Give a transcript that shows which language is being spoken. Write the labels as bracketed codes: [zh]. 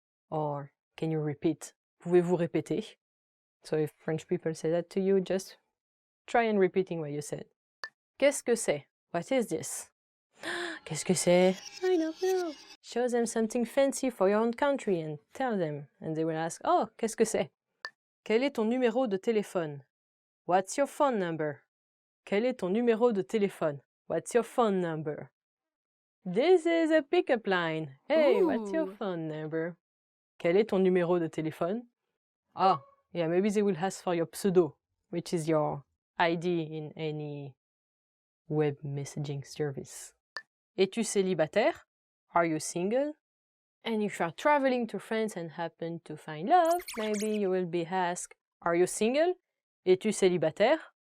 [en] Or can you repeat? [fr] Pouvez-vous répéter? [en] So if French people say that to you, just try and repeating what you said. [fr] Qu'est-ce que c'est? [en] What is this? Qu'est-ce que c'est? I don't know. Show them something fancy for your own country and tell them. And they will ask, oh, [fr] qu'est-ce que c'est? Quel est ton numéro de téléphone? [en] What's your phone number? [fr] Quel est ton numéro de téléphone? [en] What's your phone number? This is a pickup line. Hey, what's your phone number? [fr] Quel est ton numéro de téléphone? [en] Ah, yeah, maybe they will ask for your pseudo, which is your ID in any web messaging service. [fr] Es-tu célibataire? [en] Are you single? And if you are traveling to France and happen to find love, maybe you will be asked, are you single? Es-tu célibataire?